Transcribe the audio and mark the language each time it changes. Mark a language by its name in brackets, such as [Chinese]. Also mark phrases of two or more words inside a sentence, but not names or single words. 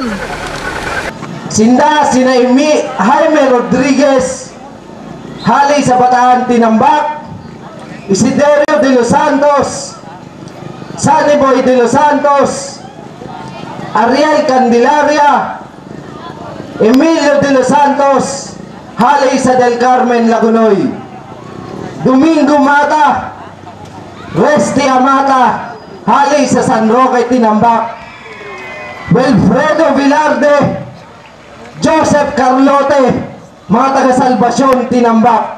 [Bikol] Sina Jaime Rodriguez, hali sa Bataan Tinambak, Isidero de los Santos, Saniboy de los Santos, Ariel Candelaria, Emilio de los Santos, hali sa Del Carmen, Lagunoy, Domingo Mata, Resti Amata, hali sa San Roque, Tinambak, Wilfredo Vilarde, Joseph Carlote, mga taga-Salvacion, Tinambak.